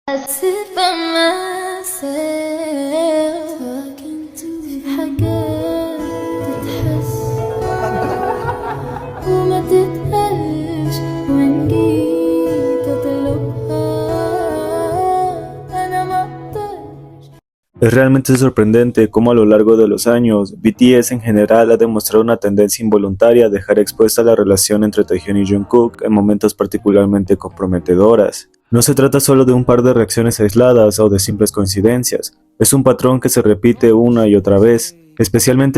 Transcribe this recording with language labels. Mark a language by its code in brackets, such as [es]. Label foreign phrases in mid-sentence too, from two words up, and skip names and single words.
[en] sit by myself talking to [ar] في حاجات تتحس وما تتقالش وإن جيت أطلبها أنا مقدرش. [es] Es realmente sorprendente cómo a lo largo de los años, BTS en general ha demostrado una tendencia involuntaria a dejar expuesta la relación entre Taehyun y Jungkook en momentos particularmente comprometedoras. No se trata solo de un par de reacciones aisladas o de simples coincidencias, es un patrón que se repite una y otra vez, especialmente en